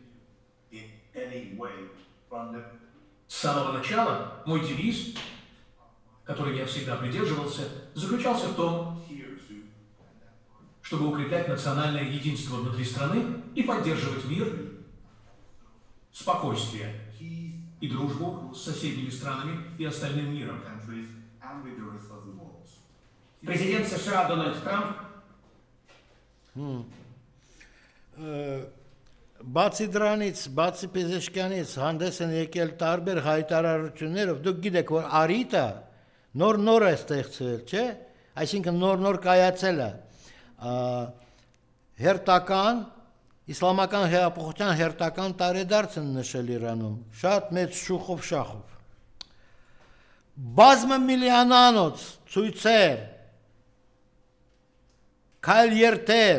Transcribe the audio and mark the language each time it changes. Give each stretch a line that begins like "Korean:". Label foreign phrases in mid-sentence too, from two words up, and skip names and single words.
Russian: С самого начала мой девиз, который я всегда придерживался, заключался в том, чтобы укреплять национальное единство внутри страны и поддерживать мир, спокойствие и дружбу с соседними странами и остальным миром. Президент США Дональд Трамп
Armenian: Բացի դրանից, բացի Պեզեշկյանից հանդես են եկել տարբեր հայտարարություններով, դուք գիտեք, որ արիտը նոր է ստեղծվել, չէ? Այսինքն նոր կայացել է հերթական, իսլամական հեղափոխության հերթական տարեդարձ են նշել Իրանում, շատ մեծ շախով։ Բազմամիլիոնանոց ցույցեր, քայլերթեր,